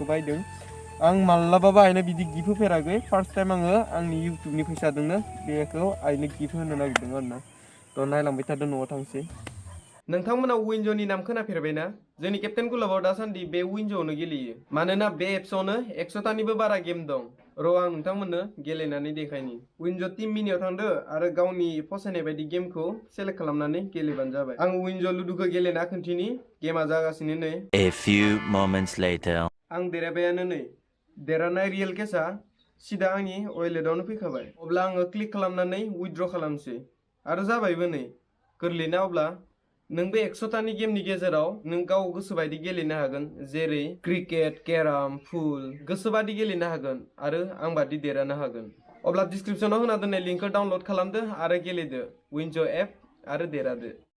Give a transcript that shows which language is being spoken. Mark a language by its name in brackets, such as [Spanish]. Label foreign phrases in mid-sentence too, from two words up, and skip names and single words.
[Bodo] बायदों आं माब्लाबाबो आइनो बिदि गिफ्ट होफेराखै [English] first time [Bodo] आङो आंनि इउटुबनि फैसाजोंनो बेखौ आइनो गिफ्ट होनो नागिरदों आरोना थ' नायलांबाय थादो न'आव थांसै नोंथांमोना विन्ज'नि नाम खोनाफेरबायना जोंनि केप्टेन गुलाबाव दासान्दि बे विन्ज'आवनो गेलेयो मानोना बे एप्सआवनो 100तानिबो बारा गेम दं र' आं नोंथांमोननो गेलेनानै देखायनि विन्ज' टीम मिनियाव थांदो आरो गावनि फसायनाय बायदि गेमखौ सेलेक्ट खालामनानै गेलेबानो जाबाय आं विन्ज' लुदुखौ गेलेना खोन्थिनि गेमा जागासिनो नै [English] A few moments later [Bodo] आं देरहाबायानो नै देरहानाय रियेल केसा सिदा आंनि वालेटआवनो फैखाबाय अब्ला आङो क्लिक खालामनानै उइथड्र खालामसै आरो जाबायबो नै गोरलैना अब्ला नों बे 100तानि गेमनि गेजेराव नों गाव गोसोबायदि गेलेनो हागोन जेरै [English] cricket carrom [Bodo] फुल गोसोबादि गेलेनो हागोन आरो आं बादि देरहानो हागोन अब्ला डिसक्रिपसनाव होना दोननाय लिंकखौ डाउनलड खालामदो आरो गेलेदो विन्ज' एप आरो देरहादो